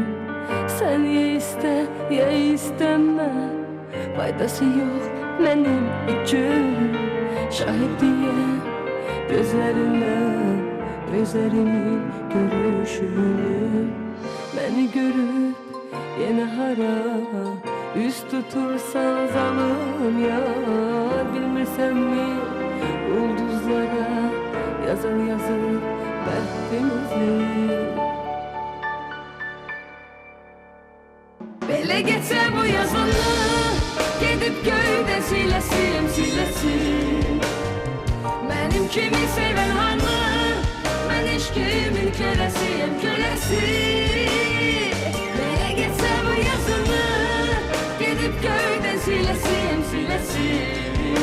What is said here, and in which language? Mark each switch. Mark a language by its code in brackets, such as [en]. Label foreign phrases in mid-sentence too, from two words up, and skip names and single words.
[tr] Sen ya iste ya isteme, faydası yok benim üçün. Şahidiyim gözlerinle gözlerimin görüşünü. Beni görüp yine [az] hara üz tutursan zalım ya. Bilmirsen mi ulduzlara yazır yazır bəxtimizi. Belə geçse bu yazını, gedip göyde silesim silesim. [tr] Benim kimi seven hanı, ben eşkimin kölesiyim kölesi. [az] Belə geçse bu yazını, gedip göyde silesim silesim.